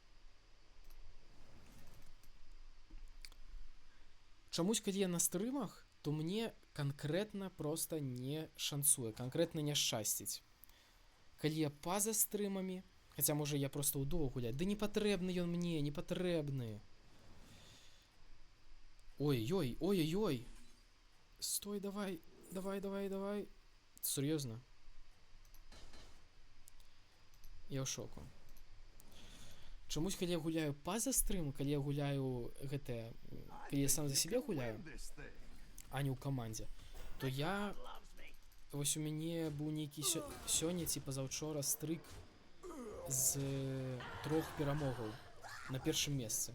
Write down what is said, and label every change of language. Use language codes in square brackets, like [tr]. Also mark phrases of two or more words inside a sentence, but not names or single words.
[be] Чамусь, калі я на стрымах, то мне канкрэтна проста не шанцуе, канкрэтна не шчасціць. Калі я па-за стрымамі, хаця можа я проста ўдоў гуляць, ды не патрэбны ён мне, не патрэбны. Ой-ой, ой-ой-ой. Стой, давай, давай, давай, давай. Сур'ёзна? Я ў шоку. Чамусь, калі я гуляю па-за стрыму, калі я гуляю гэтае, калі я сам за сябе гуляю, а не ў камандзе, то я... Вось у мяне быў нейкі сёння ці пазаўчора стрык з 3 перамогаў на першым месцы.